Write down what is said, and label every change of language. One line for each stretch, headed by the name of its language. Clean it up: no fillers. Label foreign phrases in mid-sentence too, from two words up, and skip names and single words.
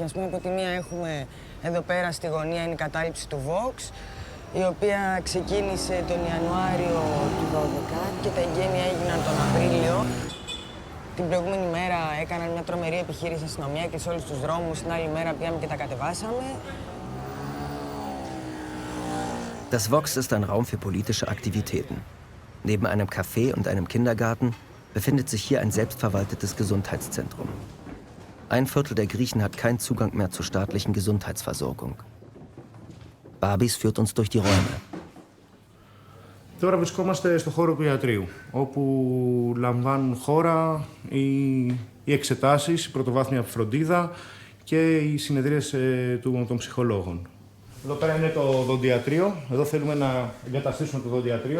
Greek: Ας πούμε, από τη μία έχουμε εδώ πέρα στη γωνία είναι η κατάληψη του Vox, η οποία ξεκίνησε τον Ιανουάριο του 2012 και τα εγγένεια έγιναν τον Απρίλιο. Την προηγούμενη μέρα έκαναν μια τρομερή επιχείρηση αστυνομία και σε όλους τους δρόμους. Την άλλη μέρα πήγαμε και τα κατεβάσαμε.
German: Das Vox ist ein Raum für politische Aktivitäten. Neben einem Café und einem Kindergarten befindet sich hier ein selbstverwaltetes Gesundheitszentrum. Ein Viertel der Griechen hat keinen Zugang mehr zur staatlichen Gesundheitsversorgung. Barbis führt uns durch die Räume.
Greek: Τώρα βρισκόμαστε στο χώρο του ιατρείου, όπου λαμβάνουν χώρα οι εξετάσεις, η πρωτοβάθμια φροντίδα και οι συνεδρίες των ψυχολόγων. Εδώ πέρα είναι το δοντιατρίο. Εδώ θέλουμε να εγκαταστήσουμε το δοντιατρίο.